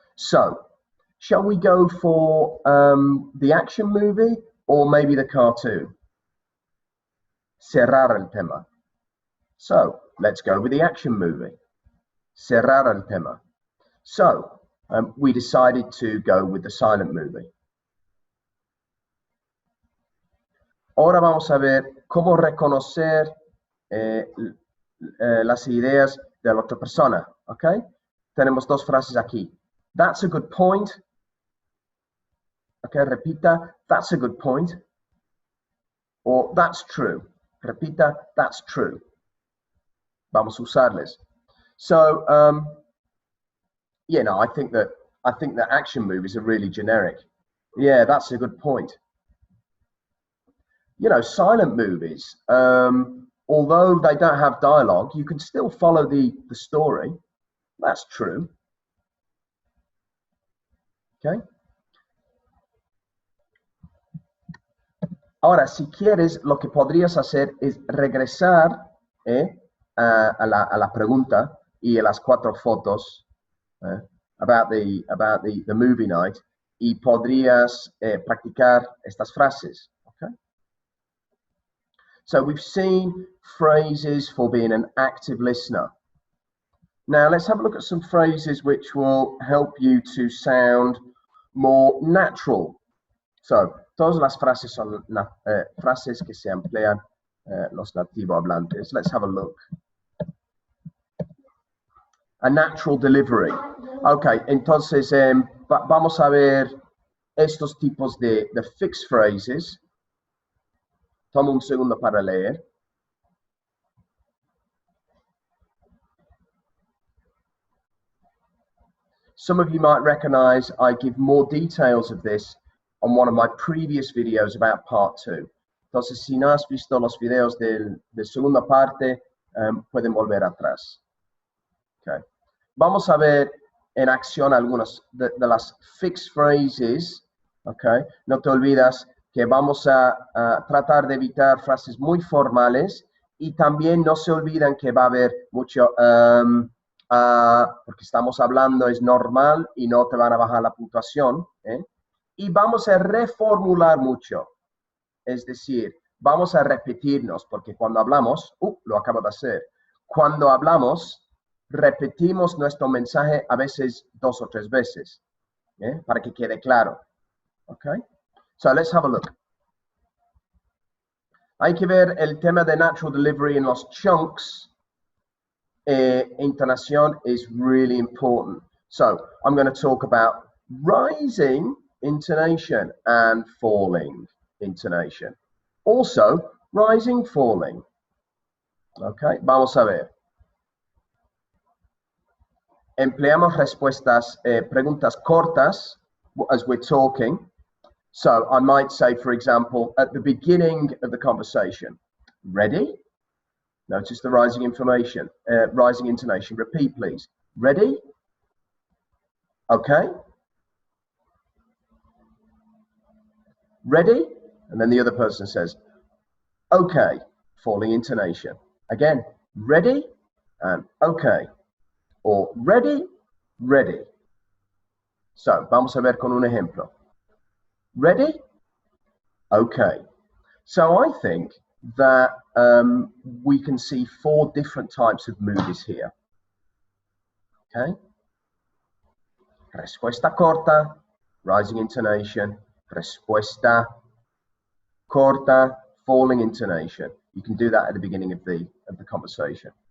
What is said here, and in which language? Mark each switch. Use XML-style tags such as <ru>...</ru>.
<en>So, shall we go for the action movie or maybe the cartoon?</en> <es>Cerrar el tema.</es> <en>So, let's go with the action movie.</en> <es>Cerrar el tema.</es> <en>So, we decided to go with the silent movie.</en> <es>Ahora vamos a ver cómo reconocer las ideas de la otra persona, ¿ok? Tenemos dos frases aquí.</es> <en>That's a good point. Okay,</en> <es>repita,</es> <en>that's a good point. Or that's true.</en> <es>Repita,</es> <en>that's true.</en> <es>Vamos a usarles.</es> <en>So, you know, I think that action movies are really generic. Yeah, that's a good point. You know, silent movies, although they don't have dialogue, you can still follow the story. That's true. Okay.</en> <es>Ahora, si quieres, lo que podrías hacer es regresar a la pregunta y a las 4 fotos</es> <en>about the movie night,</en> <es>y podrías practicar estas frases.</es> <en>Okay. So we've seen phrases for being an active listener. Now let's have a look at some phrases which will help you to sound more natural.</en> <es>So, todas las frases son frases que se emplean los nativo hablantes.</es> <en>Let's have a look. A natural delivery.</en> <es>Okay, entonces vamos a ver estos tipos de fixed phrases. Toma un segundo para leer.</es> <en>Some of you might recognize I give more details of this on one of my previous videos about part 2.</en> <es>Entonces, si no has visto los videos de segunda parte, pueden volver atrás. Okay. Vamos a ver en acción algunas de las fixed phrases. Okay. No te olvides que vamos a tratar de evitar frases muy formales, y también no se olviden que va a haber mucho, porque estamos hablando, es normal y no te van a bajar la puntuación. Y vamos a reformular mucho, es decir, vamos a repetirnos, porque cuando hablamos, lo acabo de hacer, cuando hablamos, repetimos nuestro mensaje a veces 2 o 3 veces, para que quede claro. Okay?</es> <en>So let's have a look.</en> <es>Hay que ver el tema de natural delivery en los chunks.</es> <en>Intonation is really important. So I'm going to talk about rising intonation and falling intonation. Also, rising, falling. Okay,</en> <es>vamos a ver. Empleamos respuestas, preguntas cortas</es> <en>as we're talking. So I might say, for example, at the beginning of the conversation, ready? Notice the rising intonation. Repeat, please. Ready? Okay. Ready? And then the other person says, okay. Falling intonation. Again, ready and okay. Or ready, ready.</en> <es>So, vamos a ver con un ejemplo.</es> <en>Ready? Okay. So I think that we can see 4 different types of movies here.</en> <es>Okay. Respuesta corta, rising intonation. Respuesta corta, falling intonation.</es> <en>You can do that at the beginning of the conversation.</en>